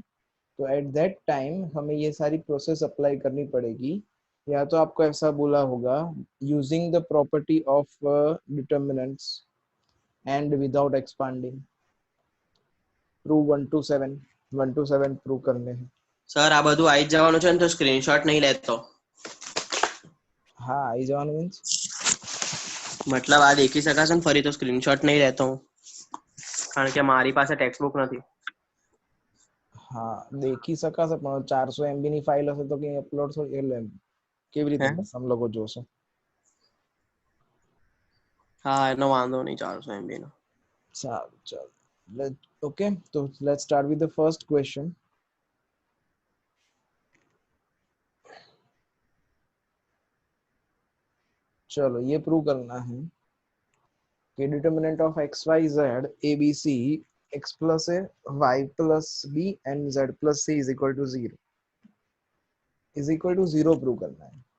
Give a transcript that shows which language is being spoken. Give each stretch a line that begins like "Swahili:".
Hindi: तो at that time हमें ये सारी प्रोसेस अप्लाई करनी पड़ेगी। या तो आपको ऐसा बोला होगा
English: using the property of determinants and without expanding
Hindi: prove 1 to 7 1 to 7 prove करने हैं।
Gujarati: સર આ બધું આવી જ જવાનું છે ને તો સ્ક્રીનશોટ નહીં લેતો
Hindi: हाँ आई जवान मीन्स
Gujarati: મતલબ આ દેખી શકાશે ને ફરી તો સ્ક્રીનશોટ નહીં લેતો હું કારણ કે મારી પાસે ટેક્સ્ટ બુક નથી હા દેખી શકાશે પણ 400 MB ની ફાઇલ હશે તો કઈ અપલોડ થોડી એટલે કેવી રીતે હે?
Hindi: हम लोग
Gujarati: જોશે? હા એનો વાંધો નહીં 400 MB નો સારું ચાલો
English: Okay तो let's start with the first question.
Hindi: चलो ये प्रूव करना है कि determinant of x Y Z A B C x plus A Y plus B and Z plus C
English: is equal to zero
Hindi: prove करना है।